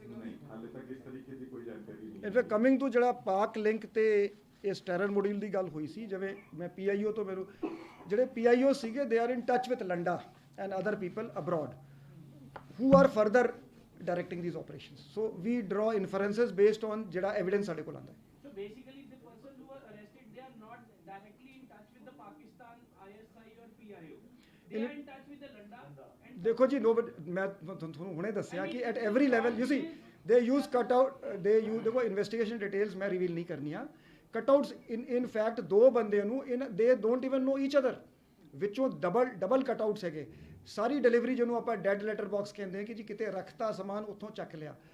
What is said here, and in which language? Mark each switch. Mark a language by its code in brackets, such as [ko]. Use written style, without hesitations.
[en] in fact coming to [pa] ਜਿਹੜਾ ਪਾਕ link ਤੇ ਇਸ ਟੈਰਰ ਮੋਡਿਊਲ ਦੀ ਗੱਲ ਹੋਈ ਸੀ, ਜਿਵੇਂ ਮੈਂ PIO ਤੋਂ ਮੈਨੂੰ ਜਿਹੜੇ PIO ਸੀਗੇ [en] They are in touch with Landa and other people abroad who are further directing these operations. So we draw inferences based on ਜਿਹੜਾ evidence [pa] ਸਾਡੇ ਕੋਲ ਆਉਂਦਾ ਹੈ. [en] So basically the person who were arrested, they are not directly in touch with the Pakistan ISI or PIO. They are in touch with the Landa and [pa] ਦੇਖੋ ਜੀ ਮੈਂ ਤੁਹਾਨੂੰ ਹੁਣੇ ਦੱਸਿਆ ਕਿ [en] at every level you see they use [pa] cutout they use ਦੇਖੋ investigation details ਮੈਂ reveal ਨਹੀਂ ਕਰਨੀਆਂ. ਕਟਆਊਟਸ ਇਨ ਫੈਕਟ ਦੋ ਬੰਦਿਆਂ ਨੂੰ [en] they don't even know each other. [pa] ਵਿੱਚੋਂ ਡਬਲ ਕਟਆਊਟਸ ਹੈਗੇ. ਸਾਰੀ ਡਿਲੀਵਰੀ ਜਿਹਨੂੰ ਆਪਾਂ ਡੈਡ ਲੈਟਰ ਬਾਕਸ ਕਹਿੰਦੇ ਹਾਂ ਕਿ ਜੀ ਕਿਤੇ ਰੱਖਤਾ ਸਮਾਨ ਉੱਥੋਂ ਚੱਕ ਲਿਆ.